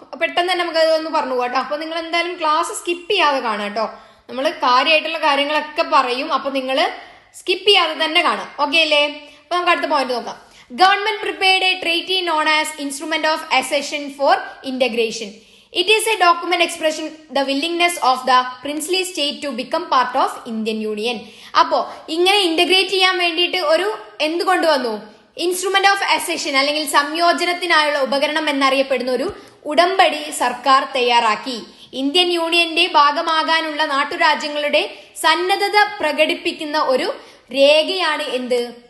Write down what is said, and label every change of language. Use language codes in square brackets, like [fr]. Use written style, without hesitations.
[ml] പെട്ടെന്ന് തന്നെ നമുക്ക് അതൊന്ന് പറഞ്ഞു പോകാം കേട്ടോ. അപ്പൊ നിങ്ങൾ എന്തായാലും ക്ലാസ് സ്കിപ്പ് ചെയ്യാതെ കാണാം കേട്ടോ. നമ്മൾ കാര്യമായിട്ടുള്ള കാര്യങ്ങളൊക്കെ പറയും, അപ്പൊ നിങ്ങൾ സ്കിപ്പ് ചെയ്യാതെ തന്നെ കാണാം. ഓക്കെ അല്ലേ? അപ്പൊ നമുക്ക് അടുത്ത പോയിന്റ് നോക്കാം. [en] Government prepared a treaty known as instrument of accession for integration. It is a document expressing the willingness of the princely state to become part of Indian Union. [ml] അപ്പോ ഇങ്ങനെ ഇന്റഗ്രേറ്റ് ചെയ്യാൻ വേണ്ടിയിട്ട് ഒരു എന്ത് കൊണ്ടുവന്നു? ഇൻസ്ട്രുമെന്റ് ഓഫ് അസെഷൻ അല്ലെങ്കിൽ സംയോജനത്തിനായുള്ള ഉപകരണം എന്നറിയപ്പെടുന്ന ഒരു ഉടമ്പടി സർക്കാർ തയ്യാറാക്കി. ഇന്ത്യൻ യൂണിയന്റെ ഭാഗമാകാനുള്ള നാട്ടുരാജ്യങ്ങളുടെ സന്നദ്ധത പ്രകടിപ്പിക്കുന്ന ഒരു രേഖയാണ് എന്ത്?